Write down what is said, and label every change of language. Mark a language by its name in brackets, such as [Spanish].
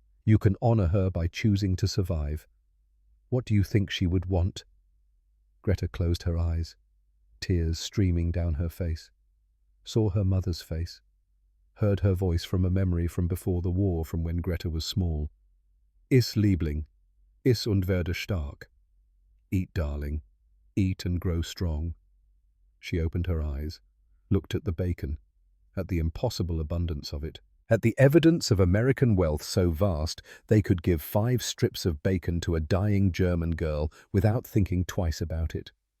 [English] You can honor her by choosing to survive. What do you think she would want?" Greta closed her eyes, tears streaming down her face, saw her mother's face, heard her voice from a memory from before the war, from when Greta was small. [German] "Iss, Liebling, iss und werde stark. [English] Eat, darling, eat and grow strong." She opened her eyes, looked at the bacon, at the impossible abundance of it, at the evidence of American wealth so vast they could give 5 strips of bacon to a dying German girl without thinking twice about it.